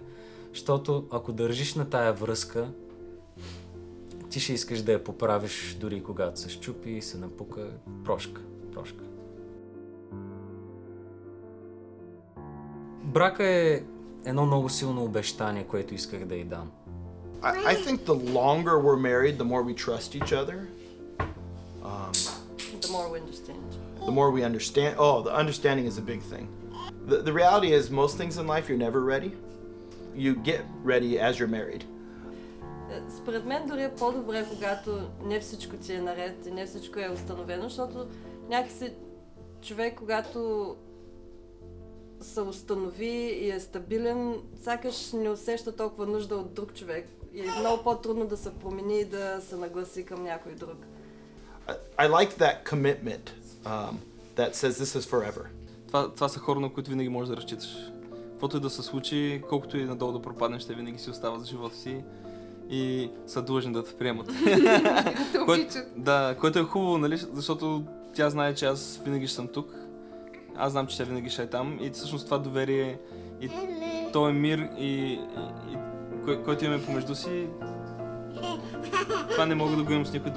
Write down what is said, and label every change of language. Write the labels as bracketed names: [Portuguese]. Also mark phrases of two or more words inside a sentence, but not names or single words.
[Bulgarian] Защото ако държиш на тая връзка, ти ще искаш да я поправиш дори когато се щупи и се напука. Прошка. Брака е едно много силно обещание, което исках да й дам. [English] I think the longer we're married, the more we trust each other. The more we understand. The more we understand. Oh, the understanding is a big thing. The reality is, most things in life, you're never ready. You get ready as you're married. [Bulgarian] Според мен дори е по-добре, когато не всичко ти е наред и не всичко е установено, защото някакси човек, когато се установи и е стабилен, сякаш не усеща толкова нужда от друг човек. И е много по-трудно да се промени и да се нагласи към някой друг. [English] I like that commitment that says this is forever. [Bulgarian] Това са хора, на които винаги можеш да разчиташ. Каквото и да се случи, колкото и надолу да пропаднеш, те винаги си остават за живота си и са длъжни да те приемат. Което е хубаво, нали? Защото тя знае, че аз винаги ще съм тук. Аз знам, че тя винаги ще е там и всъщност това доверие и този мир който имаме помежду си, това не мога да го имам с никой друг.